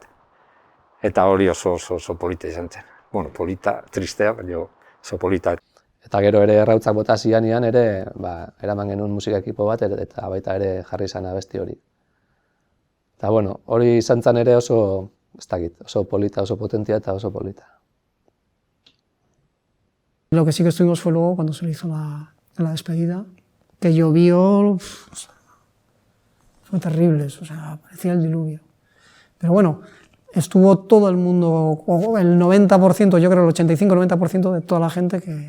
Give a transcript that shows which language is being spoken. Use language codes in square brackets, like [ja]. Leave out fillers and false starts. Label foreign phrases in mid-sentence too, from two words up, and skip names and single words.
[eu] Eta hori oso polita izan zen. Bueno, polita, tristea, baina oso polita. Eta gero ere errautzak bota zianean ere, eraman genuen musika ekipo bat, eta baita ere jarri izan abesti hori. Eta bueno, hori izan zen ere oso ez dakit, oso polita, oso potentia eta oso polita. [es] Lo que sí que estuvimos fue luego cuando se le hizo la despedida, que llovió, fue terrible, o sea, parecía el diluvio. Pero bueno, estuvo todo el mundo, el 90%, yo creo el 85-90% de toda la gente que...